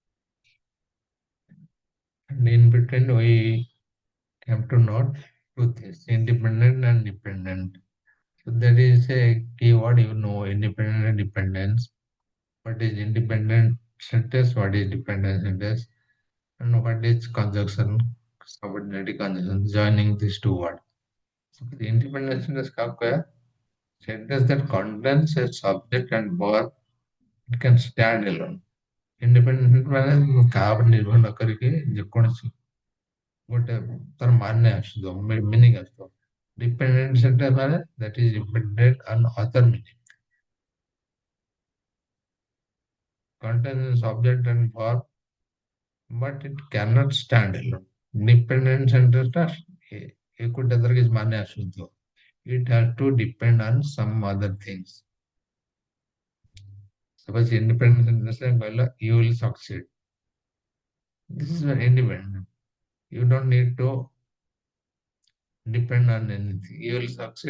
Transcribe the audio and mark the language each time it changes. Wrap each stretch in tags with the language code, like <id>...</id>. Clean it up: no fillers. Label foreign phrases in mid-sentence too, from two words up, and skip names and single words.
<en>And in between we have to note two things: independent and dependent. So that is a keyword, you know, independent and dependence. What is independent sentence? What is dependent sentence? And what is conjunction, subordinate conjunction, joining these two words. So the independent sentence</en> <hi>का क्या है?</hi> <en>Sentence that contains a subject and verb, it can stand alone.</en> <or>Independent ମାନେ କାହା ଉପରେ ନିର୍ଭର ନ କରିକି ଯେକୌଣସି ଗୋଟେ ତାର ମାନେ ଆସୁଥିବ, meaning ଆସୁଥିବ।</or> <en>Dependent sentence ମାନେ that is dependent on other meaning. Contains subject and verb, but it cannot stand alone. Dependent sentence</en> <or>ଟା ଏକୁଟିଆ ତାର କିଛି ମାନେ ଆସୁଥିବ।</or> <en>It has to depend on some other things. Suppose independent sentence କହିଲ you will succeed. This is very independent. You don't need to depend on anything. You will succeed.</en>